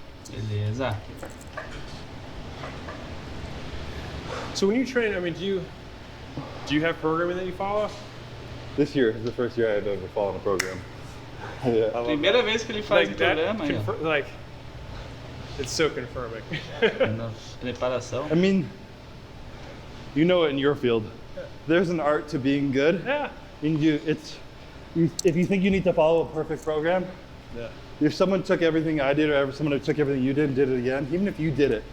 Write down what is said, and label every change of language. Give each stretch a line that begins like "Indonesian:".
Portuguese: Beleza.
English: So when you train, I mean, do you have programming that you follow? This year is the first year I've ever followed a program. Yeah.
Portuguese: Primeira vez que ele faz o programa aí, ó.
English: like, it's so confirming.
Portuguese: Na preparação.
English: I mean, you know it in your field. There's an art to being good. Yeah. And if you think you need to follow a perfect program, Yeah. if someone took everything I did or someone who took everything you did and did it again, even if you did it,